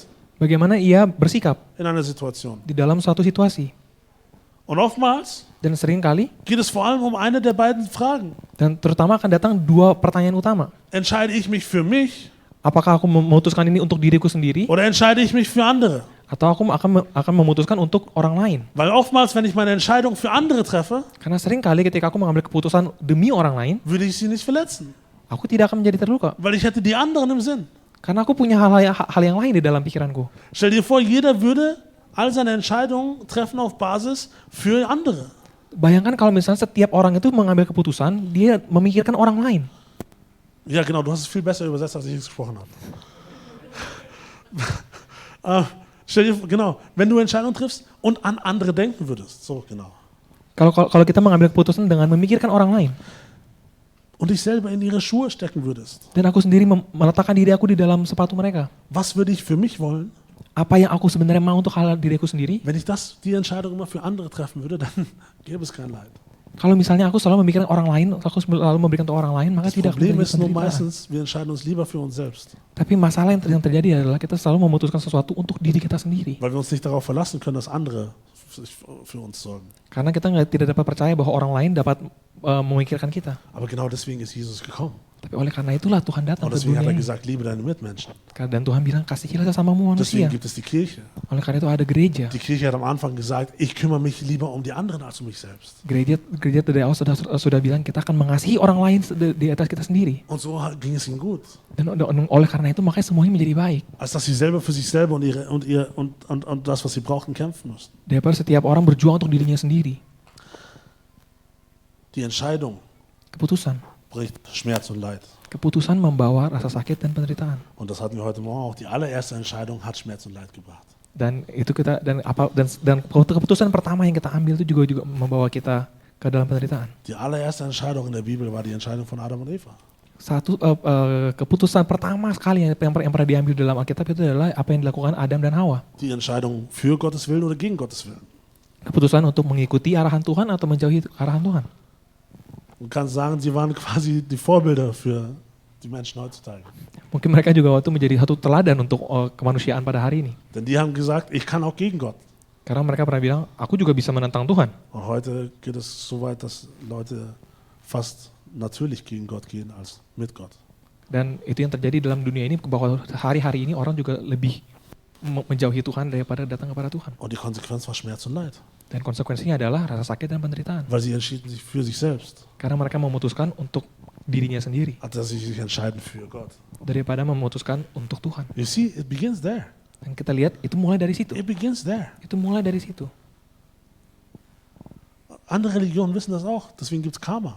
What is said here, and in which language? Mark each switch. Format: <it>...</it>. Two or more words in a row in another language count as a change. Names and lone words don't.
<id>Bagaimana ia bersikap</id> <de>in einer Situation.</de> <id>di dalam suatu situasi.</id> <de>Und oftmals</de> <id>Dan seringkali,</id> <de>geht es vor allem um eine der beiden Fragen.</de> <id>dan terutama akan datang dua pertanyaan utama.</id> <de>Entscheide ich mich für mich</de> <id>Apakah aku memutuskan ini untuk diriku sendiri,</id> <de>oder entscheide ich mich für andere?</de> <id>atau aku akan memutuskan untuk orang lain?</id> <de>Weil oftmals, wenn ich meine Entscheidung für andere treffe,</de> <id>Karena seringkali ketika aku mengambil keputusan demi orang lain,</id> <de>würde ich sie nicht verletzen.</de> <id>aku tidak akan menjadi terluka.</id> <de>Weil ich hätte die anderen im Sinn.</de> <id>Karena aku punya hal yang lain di dalam pikiranku.</id> <de>Stell dir vor, jeder würde all seine Entscheidungen treffen auf Basis für andere.</de> <id>Bayangkan kalau misalnya setiap orang itu mengambil keputusan, dia memikirkan orang lain.</id> <de>Ja, genau, du hast es viel besser übersetzt, als ich es gesprochen habe. Stell dir vor, genau, wenn du Entscheidungen triffst und an andere denken würdest. So, genau.</de> <id>Kalau kita mengambil keputusan dengan memikirkan orang lain,</id> <de>Und dich selber in ihre Schuhe stecken würdest.</de> <id>dan aku sendiri meletakkan diri aku di dalam sepatu mereka,</id> <de>Was würde ich für mich wollen,</de> <id>apa yang aku sebenarnya mau untuk hal diriku sendiri?</id> <de>wenn ich die Entscheidung immer für andere treffen würde, dann gäbe es kein Leid.</de> <id>Kalau misalnya aku selalu memikirkan orang lain, aku selalu memberikan untuk orang lain, maka</id> <de>Das</de> <id>tidak akan</id> <de>Problem</de> <id>terjadi</id> <de>ist nur</de> <id>penderitaan.</id> <de>meistens, wir entscheiden uns lieber für uns selbst,</de> <id>Tapi masalah yang terjadi adalah kita selalu memutuskan sesuatu untuk diri kita sendiri.</id> <de>weil wir uns nicht darauf verlassen können, dass andere sich für uns sorgen.</de> <id>Karena kita tidak dapat percaya bahwa orang lain dapat memikirkan kita.</id> <de>Aber genau deswegen ist Jesus gekommen.</de> <id>Tapi oleh karena itulah Tuhan datang</id> <de>Und</de> <id>ke</id> <de>deswegen hat</de> <id>dunia</id> <de>er</de> <id>ini.</id> <de>gesagt, liebe deine Mitmenschen.</de> <id>Dan Tuhan bilang, kasihilah sesamamu</id> <de>Deswegen</de> <id>manusia.</id> <de>gibt es die Kirche.</de> <id>Oleh karena itu ada gereja.</id> <de>Die Kirche hat am Anfang gesagt, ich kümmere mich lieber um die anderen als um mich selbst.</de> <id>Gereja dari awal sudah bilang kita akan mengasihi orang lain di atas kita sendiri.</id> <de>Und so ging es ihnen gut.</de> <id>Dan oleh karena itu makanya semuanya menjadi baik.</id> <de>Als dass sie selber für sich selber und das, was sie brauchten, kämpfen mussten.</de> <id>Daripada setiap orang berjuang untuk dirinya sendiri.</id> <de>Die Entscheidung</de> <id>Keputusan.</id> <de>bringt Schmerz und Leid.</de> <id>Keputusan membawa rasa sakit dan penderitaan.</id> <de>Und das hatten wir heute Morgen auch. Die allererste Entscheidung hat Schmerz und Leid gebracht.</de> <id>Dan itu kita dan keputusan pertama yang kita ambil itu juga membawa kita ke dalam penderitaan.</id> <de>Die allererste Entscheidung in der Bibel war die Entscheidung von Adam und Eva.</de> <id>Keputusan pertama sekali yang pernah diambil dalam Alkitab itu adalah apa yang dilakukan Adam dan Hawa.</id> <de>Die Entscheidung für Gottes Willen oder gegen Gottes Willen.</de> <id>Keputusan untuk mengikuti arahan Tuhan atau menjauhi arahan Tuhan.</id> <de>Man kann sagen, sie waren quasi die Vorbilder für die Menschen heutzutage.</de> <id>Mungkin mereka juga waktu menjadi satu teladan untuk kemanusiaan pada hari ini.</id> <de>Denn die haben gesagt, ich kann auch gegen Gott.</de> <id>Karena mereka pernah bilang, aku juga bisa menentang Tuhan.</id> <de>Und heute geht es so weit, dass Leute fast natürlich gegen Gott gehen als mit Gott.</de> <id>Dan itu yang terjadi dalam dunia ini, bahwa hari-hari ini orang juga lebih menjauhi Tuhan daripada datang kepada Tuhan.</id> <de>Und die Konsequenz war Schmerz und Leid.</de> <id>Dan konsekuensinya adalah rasa sakit dan penderitaan.</id> <de>Weil sie entschieden sich für sich selbst,</de> <id>Karena mereka memutuskan untuk dirinya sendiri.</id> <de>als dass sie sich entscheiden für Gott.</de> <id>Daripada memutuskan untuk Tuhan.</id> <en>You see, it begins there.</en> <id>Dan kita lihat itu mulai dari situ.</id> <en>It begins there.</en> <id>Itu mulai dari situ.</id> <de>Andere Religionen wissen das auch, deswegen gibt es Karma.</de>